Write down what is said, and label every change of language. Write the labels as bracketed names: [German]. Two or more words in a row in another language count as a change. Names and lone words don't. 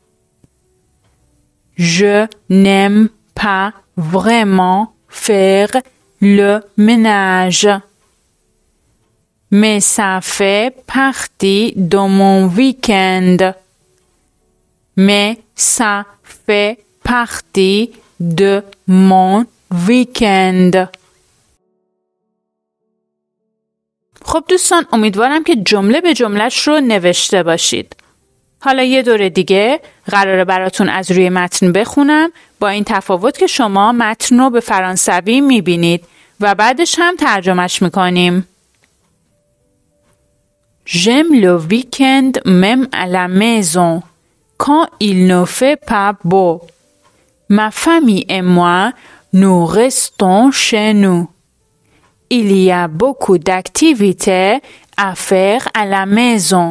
[French] Je n'aime pas vraiment faire le ménage. Mais ça fait partie de mon week-end. Mais ça fait partie de mon week-end. [Persian] خب دوستان، امیدوارم که جمله به جمله‌اش رو نوشته باشید. حالا یه دور دیگه قراره براتون از روی متن بخونم، با این تفاوت که شما متن رو به فرانسوی میبینید و بعدش هم ترجمهش میکنیم. [French] J'aime le week-end même à la maison, quand il ne fait pas beau. Ma famille et moi, nous restons chez nous. Il y a beaucoup d'activités à faire à la maison.